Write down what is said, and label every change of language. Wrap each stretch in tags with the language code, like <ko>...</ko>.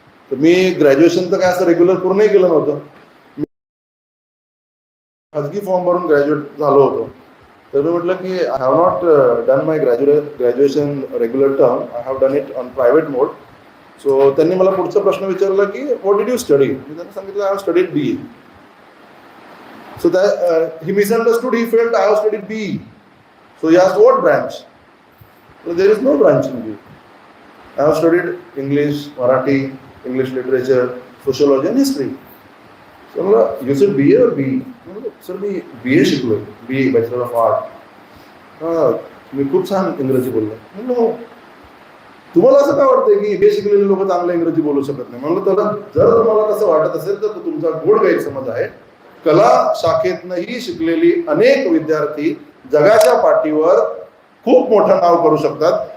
<mr>तर मी ग्रॅज्युएशन तर काय असं रेग्युलर पूर्णही केलं नव्हतं, खाजगी फॉर्म भरून ग्रॅज्युएट झालो होतो. तर मी म्हटलं की</mr> <en>I have not done my graduation regular term, I have done it on private mode.</en> <mr>So त्यांनी मला पुढचा प्रश्न विचारला की</mr> <en>What did you study.</en> <mr>मी त्यांना सांगितलं</mr> <en>I have studied BA. So that he misunderstood. He felt I have studied BE. So he asked what branch? So there is no branch in BE. I have studied English, Marathi, English literature, sociology and history. So you said BA or BE? Sir,</en> <mr>मी BA शिकलोय,</mr> <en>BE Bachelor of Art.</en> <mr>मी खूप छान इंग्रजी बोललो. म्हणलं तुम्हाला असं काय वाटतंय की BA शिकलेले लोक चांगलं इंग्रजी बोलू शकत नाही? म्हणलं तर जर तुम्हाला तसं वाटत असेल तर तुमचा गोड गैरसमज आहे. कला शाखेतनंही शिकलेली अनेक विद्यार्थी जगाच्या पाठीवर खूप मोठं नाव करू शकतात.</mr>